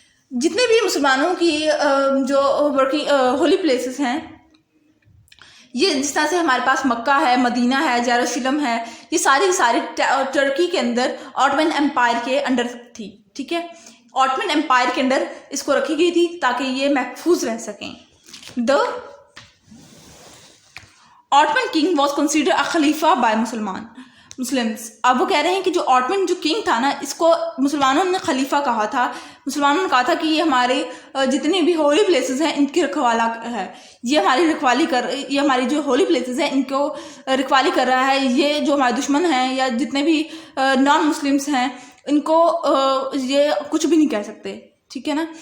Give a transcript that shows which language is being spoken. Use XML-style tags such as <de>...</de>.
<ur>جتنے بھی مسلمانوں کی جو ہولی پلیسز ہیں, یہ جس طرح سے ہمارے پاس مکہ ہے, مدینہ ہے, جیروشلم ہے, یہ ساری ٹرکی کے اندر آٹمن امپائر کے انڈر تھی ٹھیک ہے. آٹمن امپائر کے اندر اس کو رکھی گئی تھی تاکہ یہ محفوظ رہ سکیں.</ur> <en>The Ottoman king was consider a خلیفہ by Muslims.</en> <ur>اب وہ کہہ رہے ہیں کہ جو آٹمن جو کنگ تھا نا, اس کو مسلمانوں نے خلیفہ کہا تھا. مسلمانوں نے کہا تھا کہ یہ ہمارے جتنے بھی ہولی پلیسز ہیں ان کی رکھوالا ہے, یہ ہماری جو ہولی پلیسز ہیں ان کو رکھوالی کر رہا ہے. یہ جو ہمارے دشمن ہیں یا جتنے بھی نان مسلمس ہیں ان کو یہ کچھ بھی نہیں کہہ سکتے ٹھیک ہے نا.</ur>